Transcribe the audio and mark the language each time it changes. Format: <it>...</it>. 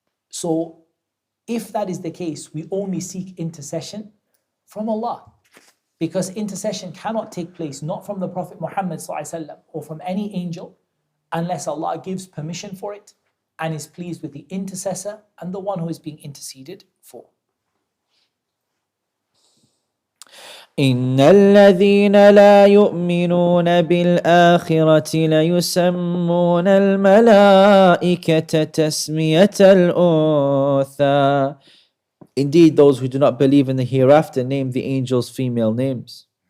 <en>So, if that is the case, we only seek intercession from Allah. Because intercession cannot take place not from the Prophet Muhammad ﷺ or from any angel unless Allah gives permission for it and is pleased with the intercessor and the one who is being interceded for.</en> <ar>إن الذين لا يؤمنون بالآخرة ليسمون الملائكة تسمية الأنثى.</ar> <en>Indeed, those who do not believe in the hereafter name the angels female names.</en>